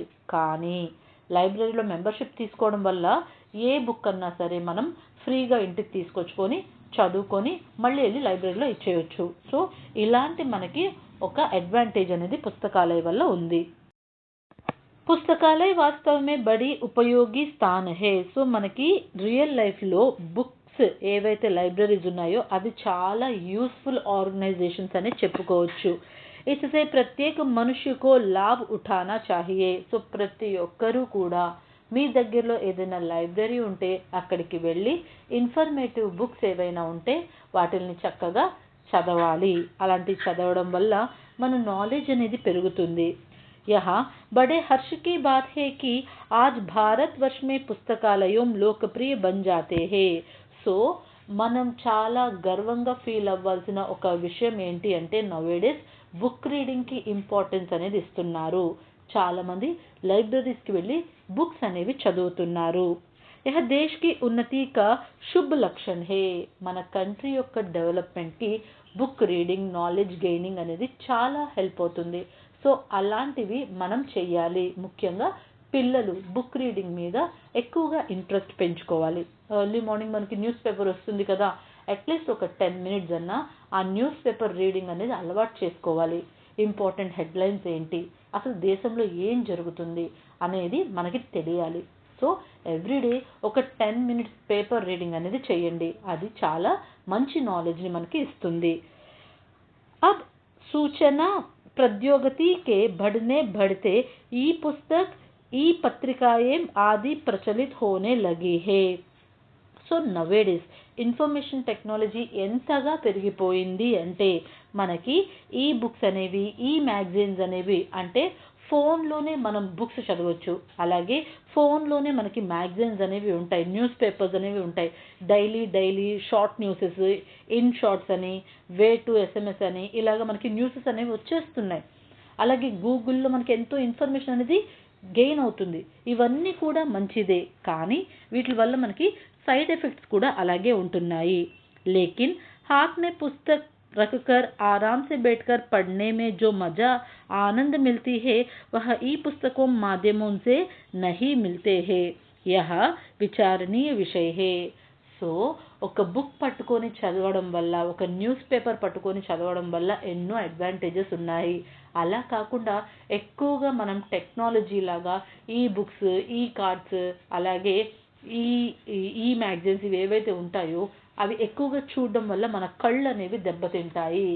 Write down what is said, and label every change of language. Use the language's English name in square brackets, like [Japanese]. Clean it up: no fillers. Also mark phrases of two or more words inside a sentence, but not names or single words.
[Telugu] కానీ లైబ్రరీలో మెంబర్షిప్ తీసుకోవడం వల్ల ఏ బుక్ అన్నా సరే మనం ఫ్రీగా ఇంటికి తీసుకొచ్చుకొని చదువుకొని మళ్ళీ వెళ్ళి లైబ్రరీలో ఇచ్చేయచ్చు. సో ఇలాంటి మనకి ఒక అడ్వాంటేజ్ అనేది పుస్తకాలయ వల్ల ఉంది. [Hindi] पुस्तकालय वास्तव में बड़ी उपयोगी स्थान है. [Telugu] సో మనకి [English] real life [Telugu] బుక్స్ ఏవైతే లైబ్రరీస్ ఉన్నాయో అవి చాలా [English] useful organizations [Telugu] అని చెప్పుకోవచ్చు. [Hindi] इससे प्रत्येक मनुष्य को लाभ उठाना चाहिए. [Telugu] సో ప్రతి ఒక్కరూ కూడా మీ దగ్గరలో ఏదైనా లైబ్రరీ ఉంటే అక్కడికి వెళ్ళి [English] informative books [Telugu] ఏవైనా ఉంటే వాటిని చక్కగా చదవాలి. అలాంటి చదవడం వల్ల మన నాలెడ్జ్ అనేది పెరుగుతుంది. [Hindi] यहाँ बड़े हर्ष की बात है कि आज भारतवर्ष में पुस्तकालयों लोकप्रिय बन जाते हैं. [Telugu] సో మనం చాలా గర్వంగా ఫీల్ అవ్వాల్సిన ఒక విషయం ఏంటి అంటే [English] nowadays book reading [Telugu] ఇంపార్టెన్స్ అనేది ఇస్తున్నారు. చాలామంది లైబ్రరీస్కి వెళ్ళి బుక్స్ అనేవి చదువుతున్నారు. [Hindi] यह देश की उन्नति का शुभ लक्षण है. [Telugu] మన కంట్రీ యొక్క డెవలప్మెంట్కి [English] book reading knowledge gaining [Telugu] అనేది చాలా హెల్ప్ అవుతుంది. సో అలాంటివి మనం చెయ్యాలి. ముఖ్యంగా పిల్లలు [English] book reading [Telugu] మీద ఎక్కువగా ఇంట్రెస్ట్ పెంచుకోవాలి. [English] early morning [Telugu] మనకి [English] news paper [Telugu] వస్తుంది కదా, అట్లీస్ట్ ఒక [English] 10 minutes [Telugu] అన్నా ఆ [English] news paper reading [Telugu] అనేది అలవాటు చేసుకోవాలి. [English] important headlines [Telugu] ఏంటి, అసలు దేశంలో ఏం జరుగుతుంది అనేది మనకి తెలియాలి. సో ఎవ్రీడే ఒక [English] 10 minutes paper reading [Telugu] అనేది చేయండి. అది చాలా మంచి నాలెడ్జ్ని మనకి ఇస్తుంది. [Hindi] अब सूचना प्रौद्योगिकी के बढ़ने बढ़ते ई पुस्तक ई पत्रिकाएं आदि प्रचलित होने लगी है. [Telugu] సో నవేడేస్ [English] information technology [Telugu] ఎంతగా పెరిగిపోయింది అంటే మనకి ఈ బుక్స్ అనేవి ఈ మ్యాగజైన్స్ అనేవి అంటే ఫోన్లోనే మనం బుక్స్ చదవచ్చు. అలాగే ఫోన్లోనే మనకి మ్యాగజైన్స్ అనేవి ఉంటాయి, న్యూస్ పేపర్స్ అనేవి ఉంటాయి. [English] daily short newses, [Telugu] ఇన్ షార్ట్స్ అని, వే టు SMS అని ఇలాగ మనకి న్యూసెస్ అనేవి వచ్చేస్తున్నాయి. అలాగే గూగుల్లో మనకి ఎంతో ఇన్ఫర్మేషన్ అనేది గెయిన్ అవుతుంది. ఇవన్నీ కూడా మంచిదే, కానీ వీటి వల్ల మనకి [English] side effects [Telugu] కూడా అలాగే ఉంటున్నాయి. [Hindi] लेकिन हाथ में पुस्तक रखकर आराम से बैठकर पढ़ने में जो मजा आनंद मिलती है वह ई पुस्तकों माध्यमों से नहीं मिलते हैं. यह विचारणीय विषय है. [Telugu] సో ఒక బుక్ పట్టుకొని చదవడం వల్ల, ఒక [English] news paper [Telugu] పట్టుకొని చదవడం వల్ల ఎన్నో అడ్వాంటేజెస్ ఉన్నాయి. అలా కాకుండా ఎక్కువగా మనం టెక్నాలజీ లాగా ఈ బుక్స్, ఈ కార్డ్స్, అలాగే ఈ మ్యాగజైన్స్ ఇవి ఏవైతే ఉంటాయో అవి ఎక్కువగా చూడడం వల్ల మన కళ్ళు అనేవి దెబ్బతింటాయి.